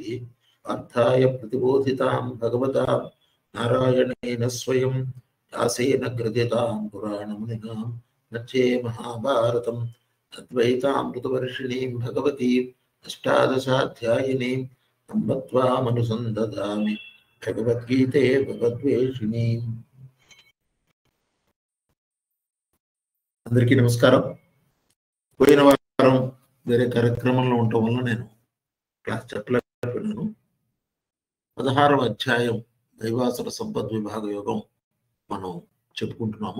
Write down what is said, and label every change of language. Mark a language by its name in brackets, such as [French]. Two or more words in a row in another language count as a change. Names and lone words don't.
[Sanskrit] अर्थाय प्रतिबोधितां भगवता नारायणेन स्वयं व्यासेन ग्रथितां पुराणमुनिना मध्ये महाभारतम् अद्वैतामृतवर्षिणीं भगवतीं अष्टादशाध्यायिनीं त्वामनुसन्धदामि भगवद्गीते भगवद्वेषिणीं। [Telugu] అందరికీ నమస్కారం. పోయిన వారం వేరే కార్యక్రమంలో ఉండటం వల్ల నేను క్లాస్ చెప్పలేకపోయాను. 16వ అధ్యాయం దైవాసుర సంపద్ విభాగ యోగం మనం చెప్పుకుంటున్నాము.